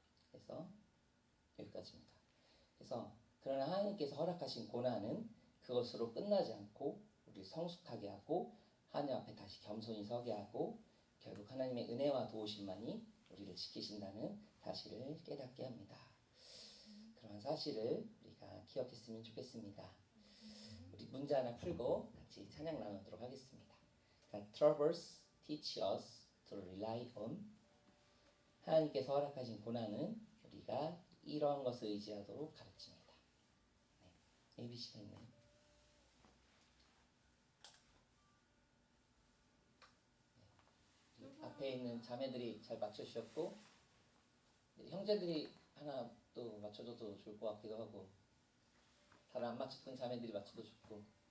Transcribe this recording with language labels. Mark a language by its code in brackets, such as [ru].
[ko] 그래서 여기까지입니다. 그래서 그러나 하나님께서 허락하신 고난은 그것으로 끝나지 않고 우리를 성숙하게 하고 하나님 앞에 다시 겸손히 서게 하고 결국 하나님의 은혜와 도우심만이 우리를 지키신다는 사실을 깨닫게 합니다. 그런 사실을 우리가 기억했으면 좋겠습니다. 우리 문제 하나 풀고 같이 찬양 나누도록 하겠습니다. [en] Troubles teach us to rely on. [ko] 하나님께서 허락하신 고난은 우리가 이러한 것을 의지하도록 가르칩니다. 네, ABC가 있네요. 네, 앞에 있는 자매들이 잘 맞춰주셨고 형제들이 하나 또 맞춰줘도 좋을 것 같기도 하고 다른 안 맞췄던 자매들이 맞춰도 좋고